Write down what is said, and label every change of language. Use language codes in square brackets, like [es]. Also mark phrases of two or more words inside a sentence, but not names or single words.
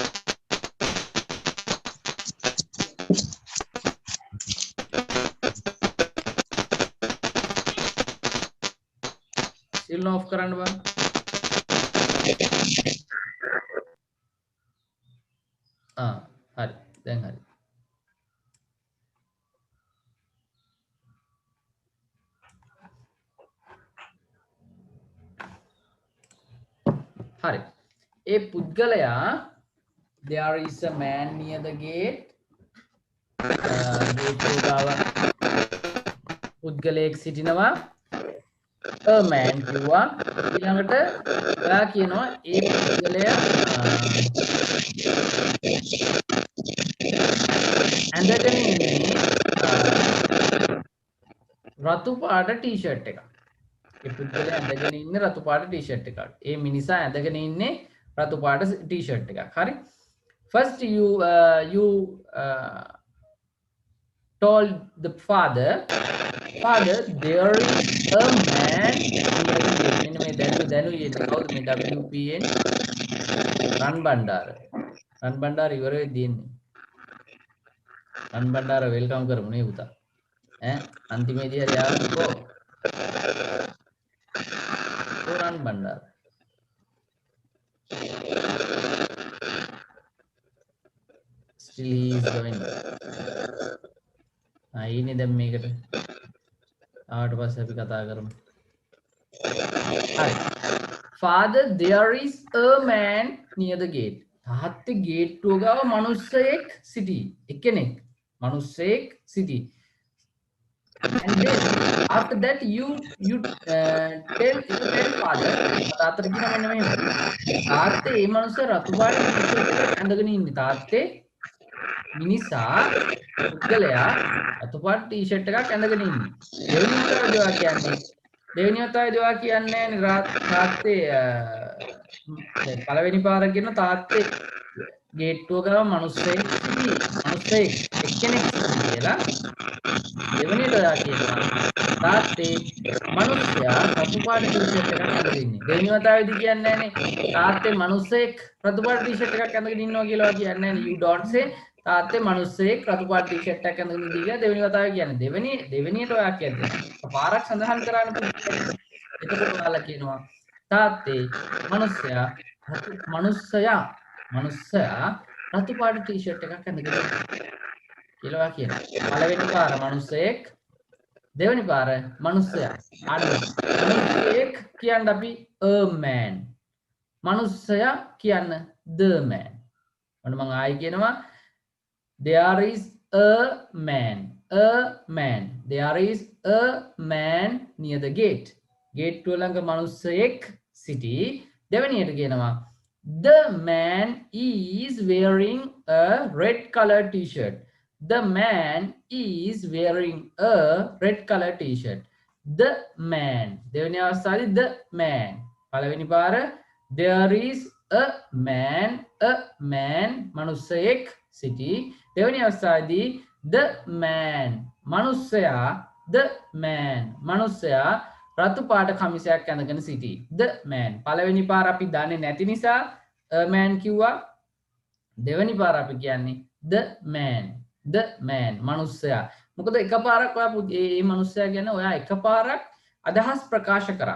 [si] සිල් ඔෆ් කරන්න බෑ හරි දැන් හරි හරි ඒ පුද්ගලයා [en] there is a man near the gate [si] ගේට්ටුව ගාව පුද්ගලයෙක් සිටිනවා [en] a man [si] කිව්වා ඊළඟට ඔයා කියනවා ඒ පුද්ගලයා ඇඳගෙන ඉන්නේ රතු පාට ටී-ෂර්ට් එකක් ඒ පුද්ගලයා ඇඳගෙන ඉන්නේ රතු පාට ටී-ෂර්ට් එකක් ඒ මිනිසා ඇඳගෙන ඉන්නේ රතු පාට ටී-ෂර්ට් එකක් හරි [en] first you told the father there is a man [si] මෙන්න මේ දැනු ඉන්නේ කවුද මේ WPN රන් බණ්ඩාර ඉවර වෙද්දී ඉන්නේ රන් බණ්ඩාර වෙල්කම් කරමු නේ පුතා ඈ අන්තිමේදී හරි ආවකෝ රන් බණ්ඩාර [en] still he is going [si] ඉන්නේ දැන් මේකට ආවට පස්සේ අපි කතා කරමු හරි [en] father there is a man near the gate [si] තාත්තේ ගේට්ටුව ගාව මිනිස්සෙක් සිටි එක්කෙනෙක් මිනිස්සෙක් සිටි [en] and then after that you tell father [si] තාත්තට කියනවා මෙන්න මෙහෙම තාත්තේ මේ මිනිස්සු රතු පාට ඇඳගෙන ඉන්නේ තාත්තේ මිනිසා පුද්ගලයා රතු පාට ටී-ෂර්ට් එකක් ඇඳගෙන ඉන්නේ දෙවෙනි වතාවේදී කියන්නේ තාත්තේ පළවෙනි පාර කියන තාත්තේ ගේට්ටුව ගාව මිනිස්සෙක් එක්කෙනෙක් කියලා දෙවෙනියට ඔයා කියනවා තාත්තේ මිනිස්සයා රතු පාට ටී-ෂර්ට් එකක් ඇඳගෙන ඉන්නේ දෙවෙනි වතාවේදී කියන්නේ නැහනේ තාත්තේ මිනිස්සෙක් රතු පාට ටී-ෂර්ට් එකක් ඇඳගෙන ඉන්නවා කියලා කියන්නේ නැහැ [en] you don't say [si] තාත්තේ මිනිස්සෙක් රතු පාට ටී-ෂර්ට් එකක් ඇඳගෙන ඉඳී කියලා දෙවෙනි වතාවේ කියන්නේ දෙවෙනියට ඔයා කියන්නේ පාරක් සඳහන් කරන්න පුළුවන් එතකොට ඔයාලා කියනවා තාත්තේ මිනිස්සයා රතු පාට ටී-ෂර්ට් එකක් ඇඳගෙන කියලා කියනවා පළවෙනි පාර මිනිස්සෙක් දෙවෙනි පාර මිනිස්සයා මිනිස්සෙක් කියන්න අපි [en] a man [si] මිනිස්සයා කියන්න [en] the man [si] ඔන්න මම ආයි කියනවා [en] there is a man there is a man near the gate [si] ගේට්ටුව ළඟ මිනිස්සෙක් සිටි දෙවෙනියට කියනවා [en] the man is wearing a red color t-shirt the man is wearing a red color t-shirt the man [si] දෙවෙනි අවස්ථාවේ [en] the man [si] පළවෙනි පාර [en] there is a man [si] මිනිස්සෙක් සිටි දෙවෙනි අවස්ථාවේදී [en] the man [si] මිනිස්සයා රතු පාට කමිසයක් ඇඳගෙන සිටි [en] the man [si] පළවෙනි පාර අපි දන්නේ නැති නිසා [en] a man [si] කිව්වා දෙවෙනි පාර අපි කියන්නේ [en] the man [si] මිනිස්සයා මොකද එකපාරක් ඔයා මේ මිනිස්සයා කියන්නේ ඔයා එකපාරක් අදහස් ප්‍රකාශ කරා.